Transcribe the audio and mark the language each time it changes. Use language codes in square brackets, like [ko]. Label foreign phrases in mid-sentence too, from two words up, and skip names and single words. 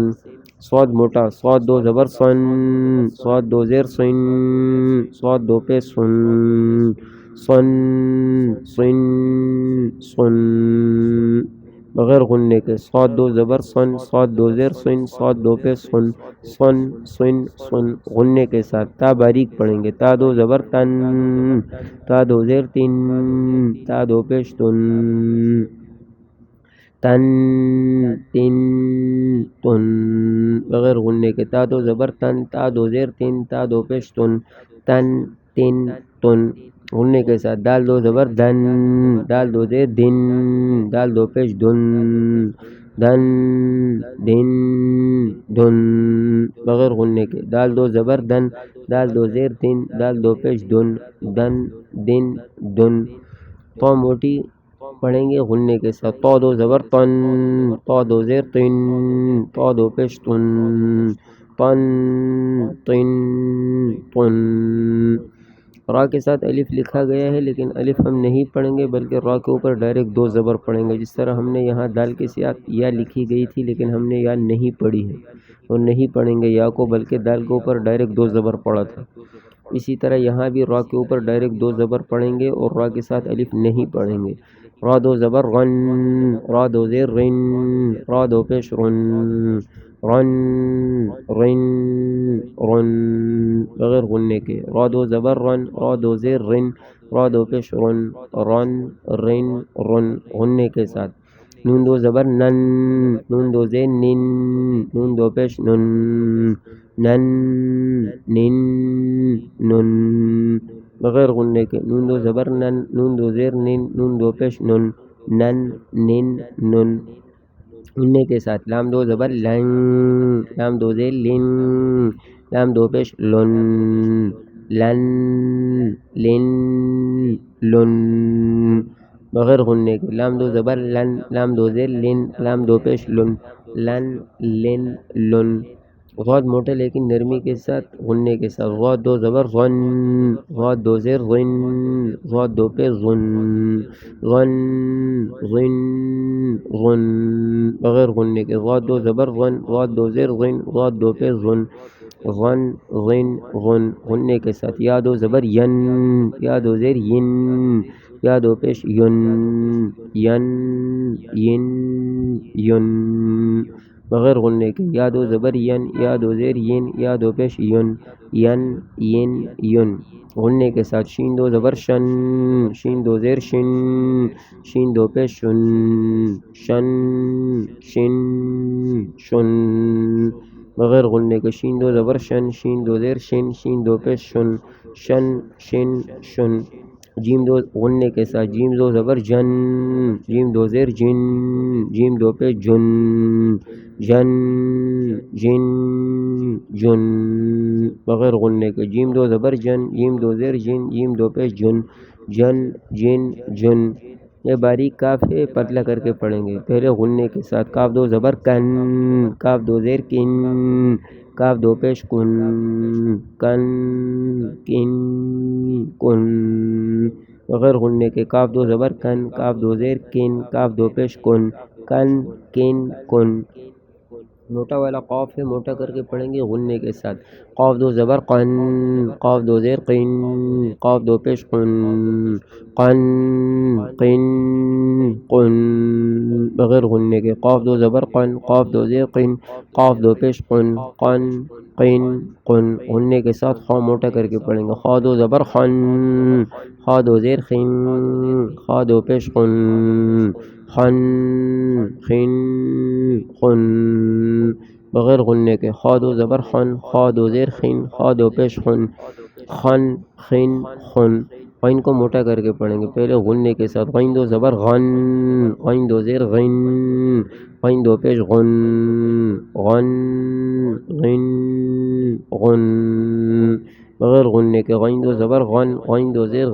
[ur] صاد موٹا، صاد دو زبر سن، صاد دو زیر سن، صاد دو پہ سن، سن سن سن بغیر غننے کے، صاد دو زبر سن، صاد دو زیر سن، صاد دو پہ سن، سن سن سن غننے کے ساتھ۔ تا باریک پڑھیں گے، تا دو زبر تن، تا دو زیر تن، تا دو پیش تن، تن تن تن بغیر غننے کے، تا دو زبر تن، تا دو زیر تن، تا دو پیش تن، تن تن تن غننے کے ساتھ۔ دال دو زبر دن، دال دو زیر دن، دال دو پیش دن، دن دن دن بغیر غننے کے، دال دو زبر دن، دال دو زیر دن، دال دو پیش دن، دن دن دن۔ تو موٹی پڑھیں گے غننے کے ساتھ، تو دو زبر تن، تو دو زیر تن، تو دو پیش تن، تن تن تن۔ را کے ساتھ الف لکھا گیا ہے لیکن الف ہم نہیں پڑھیں گے بلکہ را کے اوپر ڈائریکٹ دو زبر پڑھیں گے، جس طرح ہم نے یہاں دال کے ساتھ یا لکھی گئی تھی لیکن ہم نے یا نہیں پڑھی ہے اور نہیں پڑھیں گے یا کو، بلکہ دال کے اوپر ڈائریکٹ دو زبر پڑھا تھا۔ اسی طرح یہاں بھی را کے اوپر ڈائریکٹ دو زبر پڑھیں گے اور را کے ساتھ الف نہیں پڑھیں گے۔ را دو زبر رن، را دو زیر رن، را دو پیش رن، رن رن رن بغیر غننے کے، را دو زبر رن، را دو زیر رن، را دو پیش رن، رن رن رن غننے کے ساتھ۔ نون دو زبر نن، نون دو زیر نن، نون دو پیش نن، نن نن نن بغیر غننے کے، نون دو زبر نن، نون دو زیر نن، نون دو پیش نن، نن نن نن غننے کے ساتھ۔ لام دو زبر لن، لام دو زیر لن، لام دو پیش لن، لن لن لن بغیر غننے کے، لام دو زبر لن، لام دو زیر لن، لام دو پیش لن، لن لن لن۔ غاد موٹے لیکن نرمی کے ساتھ غننے کے ساتھ، غاد دو زبر غن، غاد دو زیر غن، غاد دو پہ غن، غن غن غن بغیر غننے کے، غاد دو زبر غن، غاد دو زیر غن، غاد دو پہ غن، غن غن غن غننے کے ساتھ۔ یا دو زبر ین، یا دو زیر ین، یا دو پیش ین، ین ین ین بغیر غننے کے، یا دو زبر ین، یا دو زیر ین، یا دو پیش ین، ین ین ین غننے کے ساتھ۔ شین دو زبر شن، شین دو زیر شن، شین دو پیش شن، شن شن شن بغیر غننے کے، شین دو زبر شن، شین دو زیر شن، شین دو پیش شن، شن شن شن۔ جیم دو غننے کے ساتھ، جیم دو زبر جن، جیم دو زیر جن، جیم دو پہ جن، جن جن جن بغیر غننے کے، جیم دو زبر جن، جیم دو زیر جن، جیم دو پہ جن، جن جن جن۔ یہ باریک کاف ہے، پتلا کر کے پڑھیں گے پہلے غننے کے ساتھ۔ کاف دو زبر کن، کاف دو زیر کن، کاف دو پیش کن، کن کن کن بغیر غننے کے، کاف دو زبر کن، کاف دو زیر کن، کاف دو پیش کن، کن کن کن۔ موٹا والا قاف ہے، موٹا کر کے پڑھیں گے غننے کے ساتھ۔ قاف دو زبر قن، قاف دو زیر قن، قاف دو پیش قن، قن قن قن بغیر غننے کے، قاف دو زبر قن، قاف دو زیر قن، قاف دو پیش قن، قن قن قن غننے کے ساتھ۔ خا موٹا کر کے پڑھیں گے، خا دو زبر خن، خا دو زیر خن، خا دو پیش خن، خن خن خن بغیر غننے کے، خا دو زبر خن، خا دو زیر خن، خا دو پیش خن، خن خن خن۔ غین کو موٹا کر کے پڑھیں گے، پہلے غننے کے ساتھ، غین دو زبر غن، غین دو زیر غن، غین دو پیش غن، غن غن غن، بغیر غننے کے، غین دو زبر غن، غین دو زیر